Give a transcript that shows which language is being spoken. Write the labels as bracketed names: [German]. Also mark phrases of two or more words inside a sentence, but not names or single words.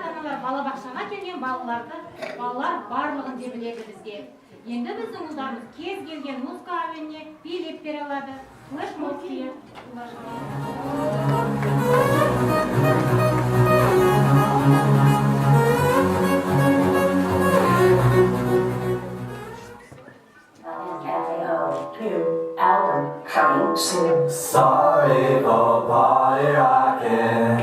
[Kazakh] балдар балабақшаға келген балалар барлығын де біледі бізде. Енді біздің ұлдарымыз кез келген музыка әуеніне билеп бере алады. Флешмоб күйі. [English] New album coming soon. Sorry for party rocking.